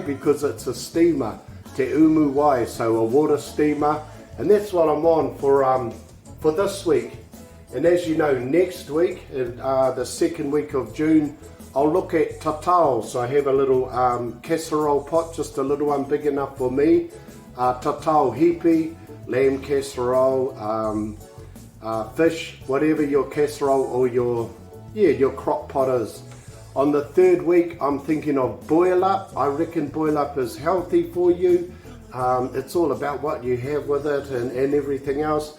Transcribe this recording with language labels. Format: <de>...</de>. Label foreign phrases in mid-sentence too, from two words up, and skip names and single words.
<en>Because it's a steamer,</en> <mi>Te Umu Wai,</mi> <en>so a water steamer, and that's what I'm on for this week. And as you know, next week, the second week of June, I'll look at tatao. So I have a little casserole pot, just a little one big enough for me.</en> <mi>Tatao hipi,</mi> <en>lamb casserole, fish, whatever your casserole or your crock pot is. On the third week, I'm thinking of boil up. I reckon boil up is healthy for you. It's all about what you have with it and everything else.</en>